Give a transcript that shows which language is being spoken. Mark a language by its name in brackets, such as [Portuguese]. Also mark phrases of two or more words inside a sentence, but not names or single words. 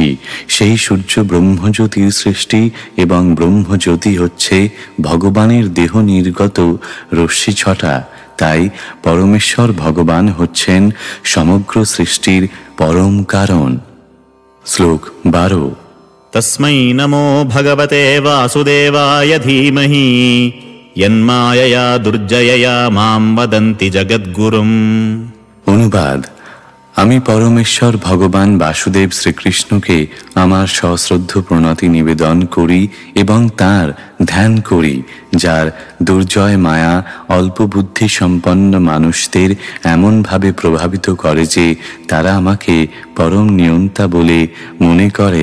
[Bangla] সেই সূর্য ব্রহ্মজ্যোতির সৃষ্টি এবং ব্রহ্মজ্যোতি হচ্ছে ভগবানের দেহ নির্গত রশ্মি ছটা। তাই পরমেশ্বর ভগবান হচ্ছেন সমগ্র সৃষ্টির পরম কারণ। শ্লোক 12। [Sanskrit] তস্मै নমো ভগবতে বাসুদেবায় ধীমহি यन्मायया दुर्जयया मां वदन्ति जगद्गुरुम्। [Bangla] অনুবাদ: আমি পরমেশ্বর ভগবান বাসুদেব শ্রীকৃষ্ণকে আমার সশ্রদ্ধ প্রণতি নিবেদন করি এবং তাঁর ধ্যান করি, যার দুর্জয় মায়া অল্প বুদ্ধি সম্পন্ন মানুষদের এমনভাবে প্রভাবিত করে যে তারা আমাকে পরম নিয়ন্তা বলে মনে করে।